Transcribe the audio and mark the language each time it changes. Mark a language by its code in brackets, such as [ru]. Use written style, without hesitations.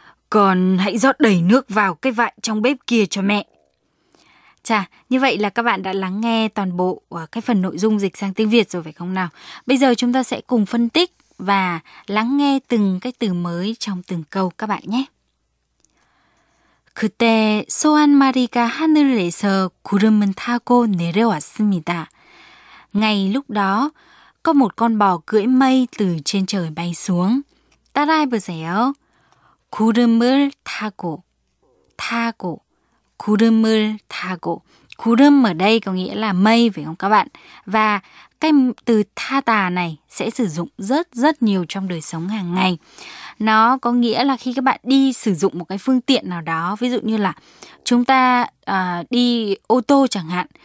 [vi] "Con hãy rót đầy nước vào cái vại trong bếp kia cho mẹ." Chà, như vậy là các bạn đã lắng nghe toàn bộ cái phần nội dung dịch sang tiếng Việt rồi phải không nào? Bây giờ chúng ta sẽ cùng phân tích và lắng nghe từng cái từ mới trong từng câu các bạn nhé. [ko] 그때 소 한 마리가 하늘에서 구름을 타고 내려왔습니다. [vi] Ngày lúc đó, có một con bò cưỡi mây từ trên trời bay xuống. [ko] 따라해보세요. 구름을 타고, 타고, 구름을 타고. [vi] 구름 ở đây có nghĩa là mây phải không các bạn? Và cái từ 타다 này sẽ sử dụng rất rất nhiều trong đời sống hàng ngày. Nó có nghĩa là khi các bạn đi sử dụng một cái phương tiện nào đó, ví dụ như là chúng ta đi ô tô chẳng hạn.